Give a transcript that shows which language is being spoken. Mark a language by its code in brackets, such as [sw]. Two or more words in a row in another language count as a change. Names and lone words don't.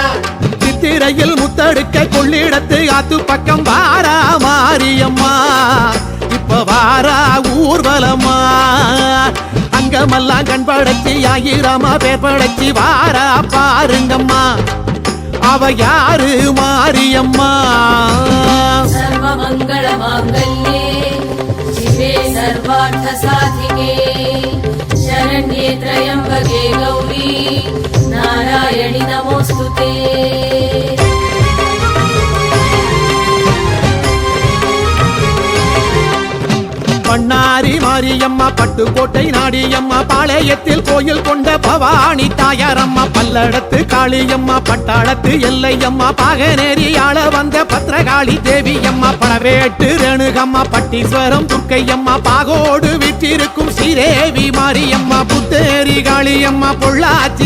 [ta] சித்திரையில் முத்தடுக்க கொள்ளிடத்து ஆத்து பக்கம் வாரா மாரியம்மா இப்ப வாரா ஊர்வலமா. அங்கமெல்லாம் கண் படைச்சி ஆயிரமா பேர் படைச்சி வாரா பாருங்கம்மா அவ யாரு மாரியம்மா. [sa] सर्वमङ्गलमाङ्गल्ये शिवे सर्वार्थसाधिके शरण्ये त्र्यम्बके गौरी नारायणि नमोऽस्तुते. [ta] பண்ணாரி மாரியம்மா பட்டுக்கோட்டை நாடியம்மா பாளையத்தில் கோயில் கொண்ட பவானி தாயாரம்மா பல்லடத்து காளியம்மா பட்டாளத்து எல்லையம்மா பாகனேரி ஆள வந்த பத்ரகாளி தேவியம்மா பழவேட்டு ரேணுகம்மா பட்டீஸ்வரம் துர்க்கையம்மா பாகோடு விற்றிருக்கும் ஸ்ரீதேவி மாரியம்மா புத்தேரி காளியம்மா பொள்ளாச்சி